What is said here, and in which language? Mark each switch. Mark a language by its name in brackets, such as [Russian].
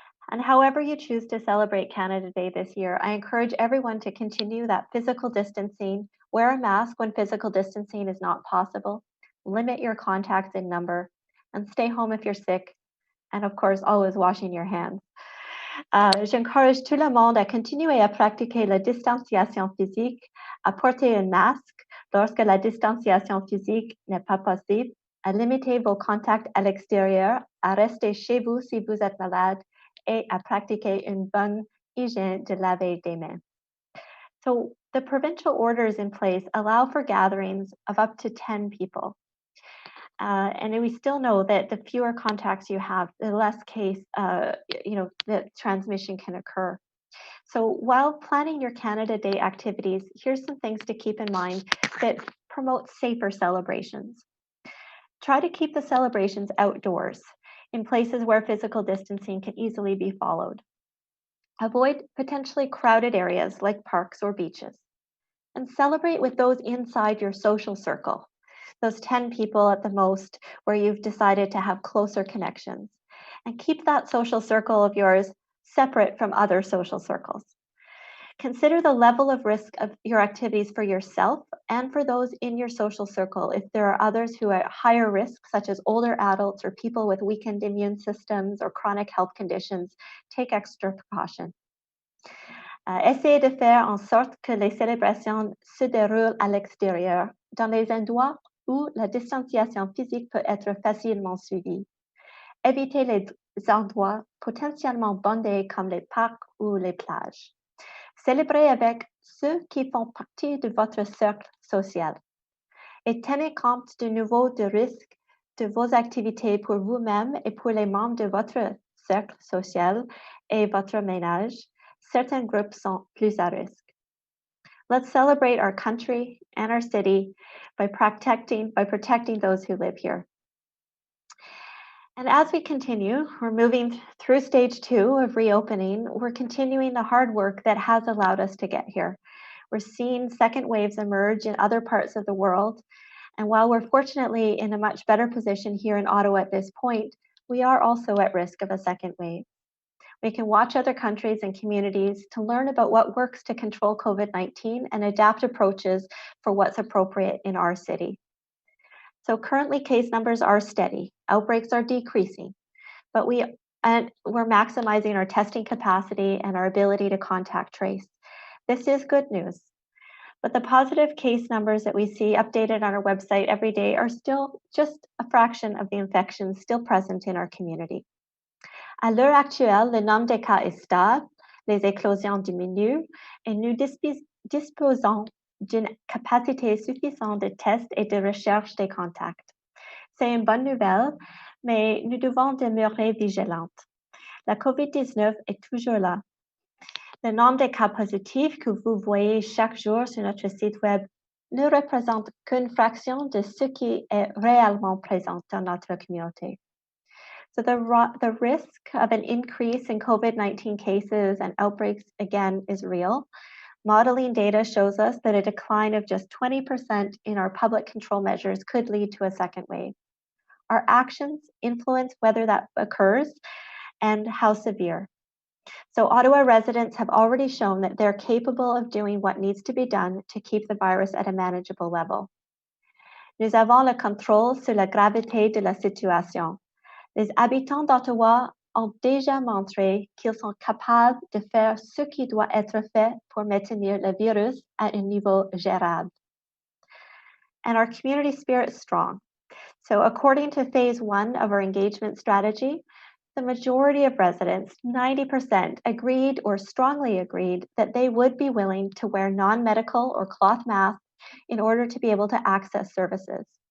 [English] And however you choose to celebrate Canada Day this year, I encourage everyone to continue that physical distancing, wear a mask when physical distancing is not possible, limit your contacts in number, and stay home if you're sick, and of course, always washing your hands. [French] J'encourage tout le monde à continuer à pratiquer la distanciation physique, à porter un masque lorsque la distanciation physique n'est pas possible, à limiter vos contacts à l'extérieur, à rester chez vous si vous êtes malade, et à pratiquer une bonne hygiène de laver des mains. [English] So the provincial orders in place allow for gatherings of up to 10 people. And we still know that the fewer contacts you have, the less case, the transmission can occur. So while planning your Canada Day activities, here's some things to keep in mind that promote safer celebrations. Try to keep the celebrations outdoors in places where physical distancing can easily be followed. Avoid potentially crowded areas like parks or beaches. And celebrate with those inside your social circle, those 10 people at the most where you've decided to have closer connections. And keep that social circle of yours separate from other social circles. Consider the level of risk of your activities for yourself and for those in your social circle. If there are others who are at higher risk, such as older adults or people with weakened immune systems or chronic health conditions, take extra precaution. [French] Essayez de faire en sorte que les célébrations se déroulent à l'extérieur, dans les endroits où la distanciation physique peut être facilement suivie. Évitez les endroits potentiellement bondés comme les parcs ou les plages. Célébrez avec ceux qui font partie de votre cercle social. Et tenez compte du niveau de risque de vos activités pour vous-même et pour les membres de votre cercle social et votre ménage. [English] Certain groups [French] sont plus à risque. [English] Let's celebrate our country and our city by protecting those who live here. And as we continue, we're moving through stage 2 of reopening. We're continuing the hard work that has allowed us to get here. We're seeing second waves emerge in other parts of the world. And while we're fortunately in a much better position here in Ottawa at this point, we are also at risk of a second wave. We can watch other countries and communities to learn about what works to control COVID-19 and adapt approaches for what's appropriate in our city. So currently case numbers are steady, outbreaks are decreasing, but we're maximizing our testing capacity and our ability to contact trace. This is good news, but the positive case numbers that we see updated on our website every day are still just a fraction of the infections still present in our community. [French] À l'heure actuelle, le nombre de cas est stable, les éclosions diminuent et nous disposons d'une capacité suffisante de tests et de recherche des contacts. C'est une bonne nouvelle, mais nous devons demeurer vigilantes. La COVID-19 est toujours là. Le nombre de cas positifs que vous voyez chaque jour sur notre site web ne représente qu'une fraction de ce qui est réellement présent dans notre communauté. [English] So the risk of an increase in COVID-19 cases and outbreaks, again, is real. Modeling data shows us that a decline of just 20% in our public control measures could lead to a second wave. Our actions influence whether that occurs and how severe. So Ottawa residents have already shown that they're capable of doing what needs to be done to keep the virus at a manageable level. [French] Nous avons le contrôle sur la gravité de la situation. Les habitants d'Ottawa ont déjà montré qu'ils sont capables de faire ce qui doit être fait pour maintenir le virus à un niveau gérable. [English] And our community spirit is strong. So according to phase 1 of our engagement strategy, the majority of residents, 90%, agreed or strongly agreed that they would be willing to wear non-medical or cloth masks in order to be able to access services.